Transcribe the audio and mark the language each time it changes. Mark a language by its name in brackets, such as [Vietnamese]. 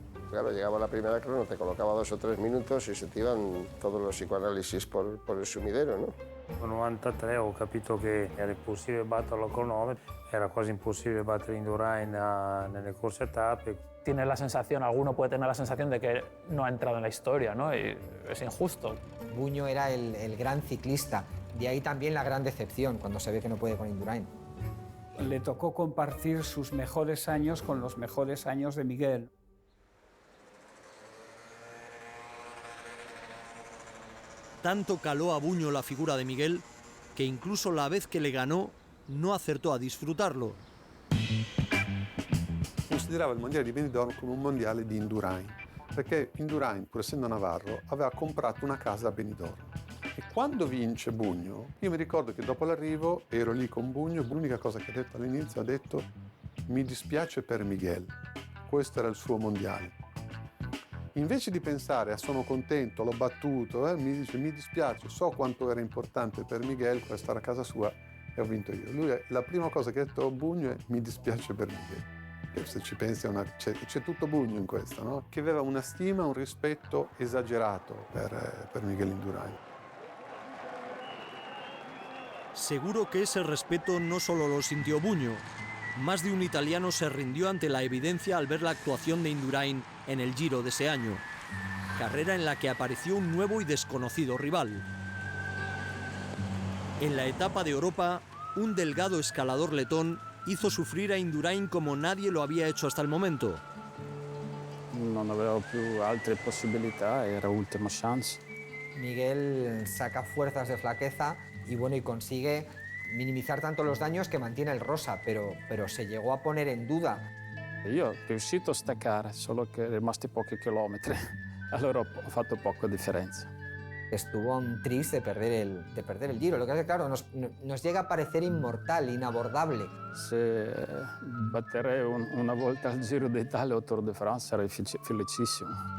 [Spanish] Claro, llegaba la primera crono, te colocaba 2 o 3 minutos y se te iban todos los psicoanálisis por el sumidero, ¿no? [Italian] Nel 93 ho capito che era impossibile batterlo con 9, era quasi impossibile battere Indurain nelle corse a tappe. [Spanish] Tiene la sensación, alguno puede tener la sensación de que no ha entrado en la historia, ¿no? Y es injusto. Buño era el gran ciclista, de ahí también la gran decepción cuando se ve que no puede con Indurain. Le tocó compartir sus mejores años con los mejores años de Miguel. Tanto caló a Buño la figura de Miguel que incluso la vez que le ganó no acertó a disfrutarlo. [Italian] Considerava il mondiale di Benidorm come un mondiale di Indurain, perché Indurain, pur essendo navarro, aveva comprato una casa a Benidorm. E quando vince Buño, io mi ricordo che dopo l'arrivo ero lì con Buño, l'unica cosa che ha detto all'inizio ha detto mi dispiace per Miguel, questo era il suo mondiale. Invece di pensare sono contento, l'ho battuto, mi dice mi dispiace, so quanto era importante per Miguel stare a casa sua e ho vinto io. Lui, la prima cosa che ha detto Buño è mi dispiace per Miguel. E se ci pensi c'è tutto Buño in questo, no? Che aveva una stima, un rispetto esagerato per Miguel Indurain. [Spanish] Seguro que ese respeto no solo lo sintió Buño. Más de un italiano se rindió ante la evidencia al ver la actuación de Indurain en el Giro de ese año, carrera en la que apareció un nuevo y desconocido rival. En la etapa de Europa, un delgado escalador letón hizo sufrir a Indurain como nadie lo había hecho hasta el momento. [Italian] Non avevo più altre possibilità, era l'ultima chance. [Spanish] Miguel saca fuerzas de flaqueza y bueno, y consigue minimizar tanto los daños que mantiene el rosa, pero se llegó a poner en duda. [Italian] Io ho riuscito a staccare, solo che rimasti pochi chilometri, allora ho fatto poca differenza. [Spanish] Estuvo un tris de perder el Giro. Lo que es que, claro, nos llega a parecer inmortal, inabordable. [Italian] Se battere una volta al Giro d'Italia o Tour de France era felicissimo.